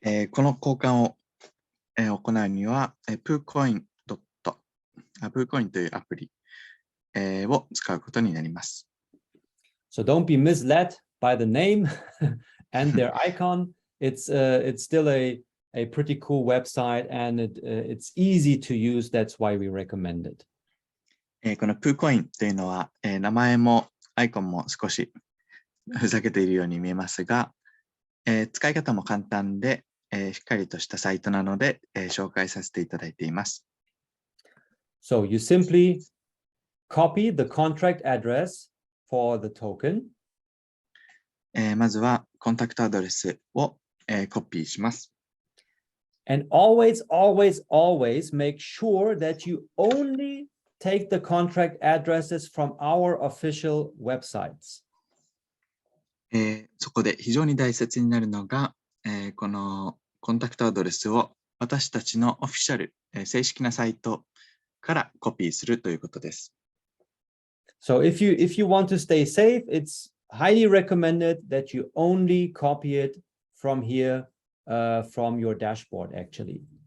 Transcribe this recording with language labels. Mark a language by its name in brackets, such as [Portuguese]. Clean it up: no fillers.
[Japanese] この交換を、行うには、poocoin というアプリ、を使うことになります。 [English] So don't be misled by the name and their icon. It's still a pretty cool website and it's easy to use. That's why we recommend it. [Japanese] この poocoin というのは、名前もアイコンも少しふざけているように見えますが、使い方も簡単で、しっかりとしたサイトなので、紹介させていただいています。 [English] So you simply copy the contract address for the token. [Japanese] まずはコンタクトアドレスを、コピーします。 [English] And always make sure that you only take the contract addresses from our official websites. [Japanese] そこで非常に大切になるのが、このコンタクトアドレスを私たちのオフィシャル、正式なサイトからコピーするということです。 [English] So if you want to stay safe, it's highly recommended that you only copy it from here, from your dashboard, actually.